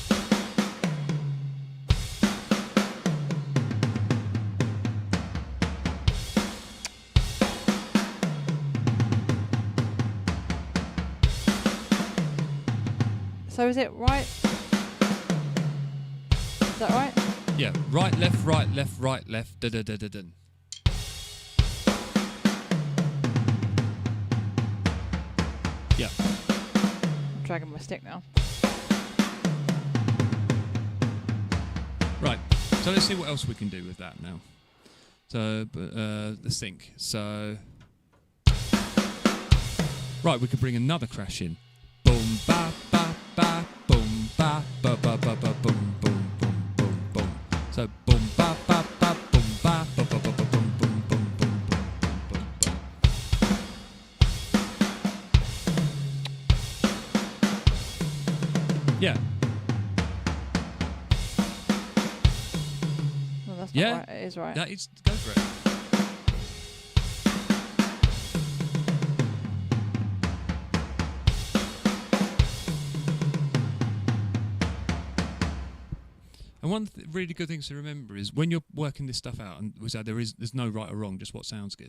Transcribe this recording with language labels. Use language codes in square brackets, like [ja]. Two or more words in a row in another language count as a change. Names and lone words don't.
[en] So is it right? Is that right? Yeah, right, left, right, left, right, left, da-da-da-da-dun. Yeah. I'm dragging my stick now. Right, so let's see what else we can do with that now. So, let's think. So, right, we could bring another crash in. Boom, ba, ba, ba, boom, ba, ba, ba, ba, ba, boom, boom, boom, boom, boom. So, boom, ba, ba, ba, boom, ba, ba, ba, ba, ba, boom, boom, boom, boom, boom, boom, boom. Yeah. No, that's Yeah. not right. It is right. That is, go for it. And one really good thing to remember is when you're working this stuff out, and we said there's no right or wrong, just what sounds good.